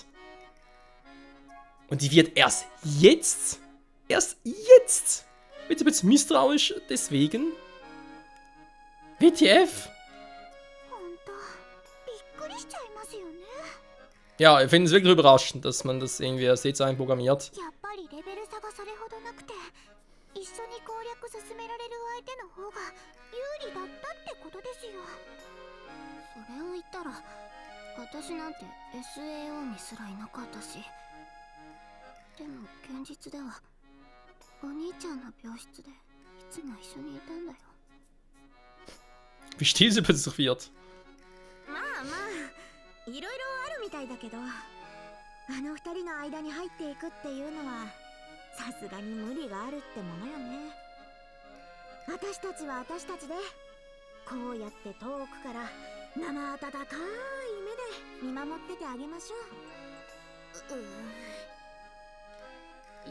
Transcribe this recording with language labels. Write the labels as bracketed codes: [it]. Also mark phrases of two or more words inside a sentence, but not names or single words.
[de] Und die wird erst jetzt, wird ein bisschen misstrauisch deswegen. WTF? Ja, ich finde es wirklich überraschend, dass man das irgendwie als jetzt einprogrammiert. [ja] やっぱりレベル差がそれほどなくて一緒に攻略進められる相手の方が有利だったってことですよ。それを言ったら私なんて SAO にすらいなかったし、でも現実ではお兄ちゃんの病室でいつも一緒にいたんだよ。 [de] Wie still sie plötzlich wird. [ja] まあまあいろいろあるみたいだけど、あの二人の間に入っていくっていうのはさすがに無理があるってものよね。私たちは私たちでこうやって遠くから生温かい目で見守っててあげましょう。